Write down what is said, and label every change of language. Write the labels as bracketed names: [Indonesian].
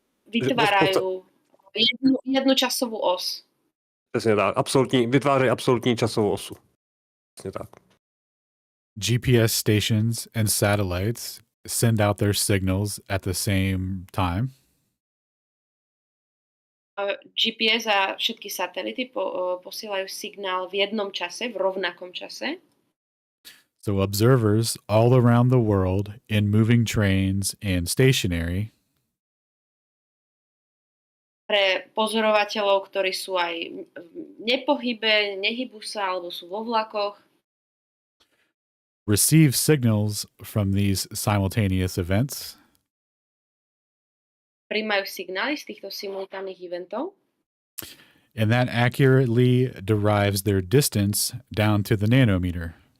[Slovak] Vytvárajú jednu časovú os. [Czech] Přesně tak. Vytvářejí absolutní časovou osu. Přesně tak. [English] GPS stations and satellites send out their signals at the same time. [Slovak] GPS a všetky satelity posielajú signál v jednom čase, v rovnakom čase. [English] So observers all around the world in moving trains and stationary [Slovak] pre pozorovateľov, ktorí sú aj v nepohybe, nehybú sa alebo sú vo vlakoch, [English] receive signals from these simultaneous events. [Slovak] Prijímajú signály z týchto simultánnych eventov. [English] And that accurately derives their distance down to the nanometer.